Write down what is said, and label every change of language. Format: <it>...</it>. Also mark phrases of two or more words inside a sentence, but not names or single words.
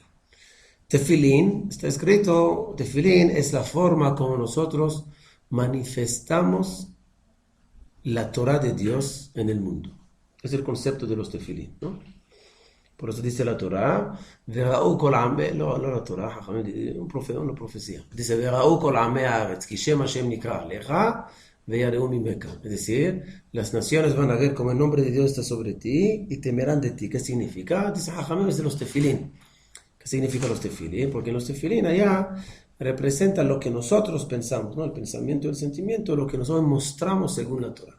<es>Tefilín, está escrito, tefilín es la forma como nosotros manifestamos la Torah de Dios en el mundo. Es el concepto de los tefilín, ¿no? Por eso dice la Torah,</es> <he>וראו כל עמי,</he> <es>no la Torah, una profecía. Dice,</es> <he>וראו כל עמי הארץ כי שם השם נקרא עליך, ויראו ממך.</he> <es>Es decir, las naciones van a ver como el nombre de Dios está sobre ti y temerán de ti. ¿Qué significa? Dice, Jajamim es de los tefilín. ¿Qué significa los tefilín? Porque los tefilín allá representan lo que nosotros pensamos, ¿no? El pensamiento y el sentimiento, lo que nosotros mostramos según la Torah.</es>